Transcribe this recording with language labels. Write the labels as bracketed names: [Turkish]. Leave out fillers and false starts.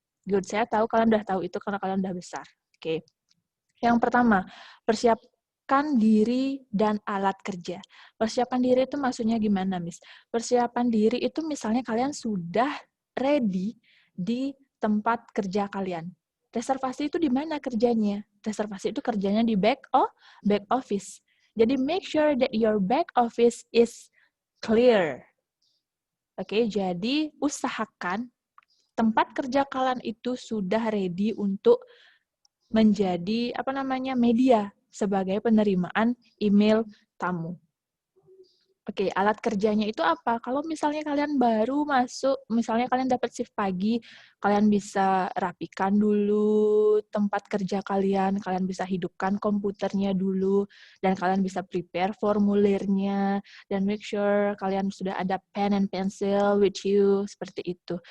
[English] Good, [Indonesian] saya tahu kalian udah tahu itu karena kalian udah besar. Oke. Yang pertama, persiapkan diri dan alat kerja. Persiapan diri itu maksudnya gimana, Miss? Persiapan diri itu misalnya kalian sudah ready di tempat kerja kalian. Reservasi itu di mana kerjanya? Reservasi itu kerjanya di back office. Jadi [English] make sure that your back office is clear. [Indonesian] Oke, jadi usahakan tempat kerja kalian itu sudah ready untuk menjadi media sebagai penerimaan email tamu. Oke, alat kerjanya itu apa? Kalau misalnya kalian baru masuk, misalnya kalian dapat shift pagi, kalian bisa rapikan dulu tempat kerja kalian bisa hidupkan komputernya dulu, dan kalian bisa prepare formulirnya, dan [English] make sure [Indonesian] kalian sudah ada [English] pen and pencil with you, [Indonesian] seperti itu.